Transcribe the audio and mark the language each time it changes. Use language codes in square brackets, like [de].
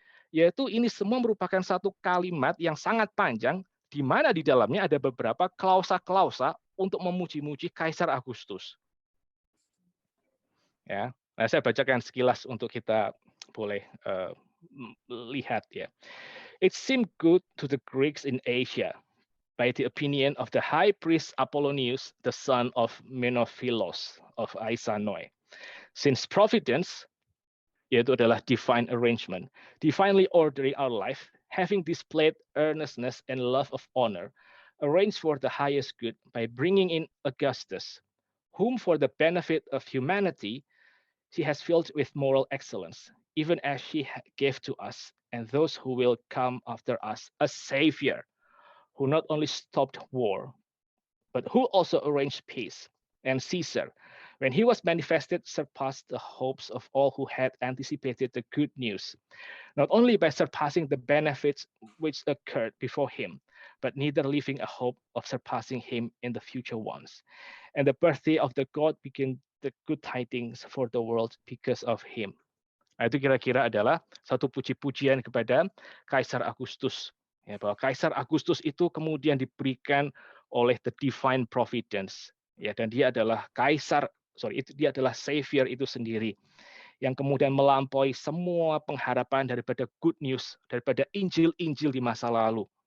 [id] Yaitu ini semua merupakan satu kalimat yang sangat panjang di mana di dalamnya ada beberapa klausa-klausa untuk memuji-muji Kaisar Agustus. Ya, nah saya bacakan sekilas untuk kita boleh lihat ya. [en] It seemed good to the Greeks in Asia, by the opinion of the high priest Apollonius, the son of Menophilos of Aisanoi, since providence, [id] yaitu adalah [en] divine arrangement, divinely ordering our life, having displayed earnestness and love of honor, arranged for the highest good by bringing in Augustus, whom for the benefit of humanity she has filled with moral excellence, even as she gave to us and those who will come after us a savior, who not only stopped war, but who also arranged peace. And Caesar, when he was manifested, surpassed the hopes of all who had anticipated the good news, not only by surpassing the benefits which occurred before him, but neither leaving a hope of surpassing him in the future ones. And the birthday of the God began the good tidings for the world because of him. [id] Nah, itu kira-kira adalah satu puji-pujian kepada Kaisar Agustus. Ya, bahwa Kaisar Agustus itu kemudian diberikan oleh the divine providence. Ya, dan dia adalah dia adalah savior itu sendiri yang kemudian melampaui semua pengharapan daripada good news, daripada Injil-Injil di masa lalu.